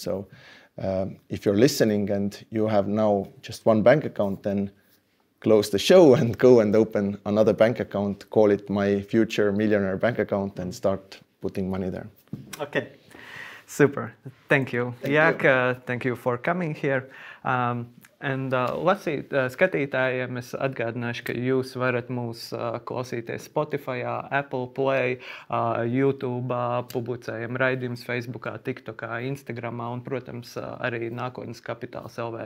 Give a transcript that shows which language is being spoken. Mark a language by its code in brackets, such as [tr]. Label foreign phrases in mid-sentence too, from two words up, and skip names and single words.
[en] So if you're listening and you have now just one bank account, then close the show and go and open another bank account, call it My Future Millionaire Bank Account, and start putting money there. Okay, super. Thank you, Jaak. Thank you for coming here. [lv] Skatītājiem es atgādināšu, ka jūs varat mūs klausīties Spotify, Apple Play, YouTube, publicējam raidījumus Facebookā, TikTokā, Instagramā un, protams, arī Nākotnes Kapitāls LV.